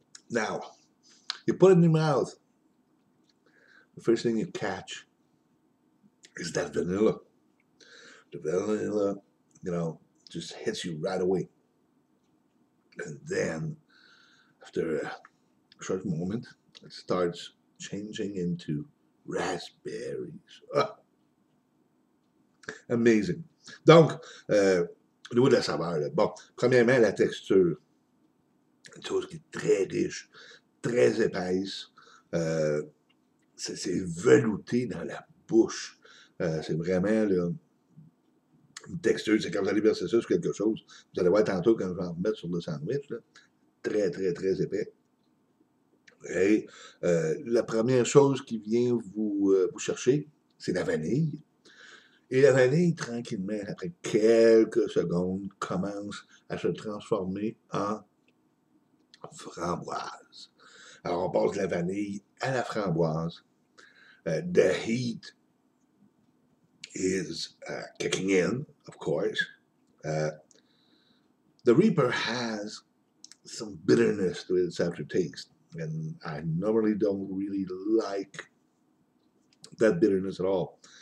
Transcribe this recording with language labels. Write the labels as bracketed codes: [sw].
[en] Now, you put it in your mouth. The first thing you catch is that vanilla. The vanilla, just hits you right away. And then, after a short moment, it starts changing into raspberries. Ah, amazing. [fr] Donc, au niveau de la saveur, là, bon, premièrement, la texture. Une chose qui est très riche, très épaisse. C'est velouté dans la bouche. C'est vraiment là, une texture. C'est quand vous allez verser ça sur quelque chose. Vous allez voir tantôt quand je vais en remettre sur le sandwich. Là, très, très, très épais. Et la première chose qui vient vous chercher, c'est la vanille. Et la vanille, tranquillement, après quelques secondes, commence à se transformer en framboise. Alors, on passe de la vanille à la framboise. [en] The heat is kicking in, of course. The Reaper has some bitterness to its aftertaste, and I normally don't really like that bitterness at all.